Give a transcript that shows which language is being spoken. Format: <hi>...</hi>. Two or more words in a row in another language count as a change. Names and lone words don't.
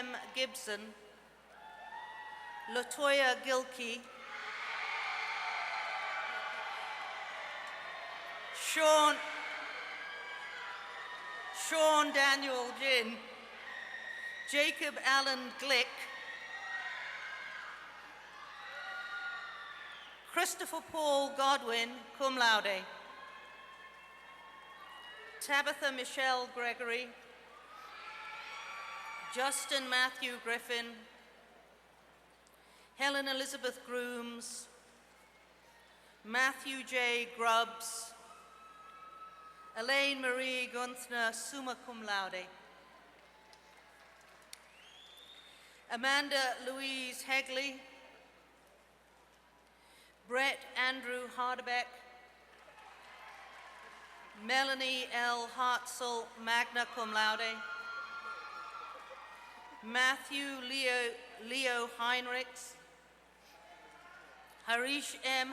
<en>Gibson, Latoya Gilkey, Sean Daniel Ginn, Jacob Allen Glick, Christopher Paul Godwin,</en> <la>cum laude,</la> <en>Tabitha Michelle Gregory, Justin Matthew Griffin, Helen Elizabeth Grooms, Matthew J. Grubbs, Elaine Marie Gunthner,</en> <la>summa cum laude,</la> <en>Amanda Louise Hegley, Brett Andrew Hardebeck, Melanie L. Hartzell,</en> <la>magna cum laude,</la> <en>Matthew Leo Heinrichs, Harish M.</en>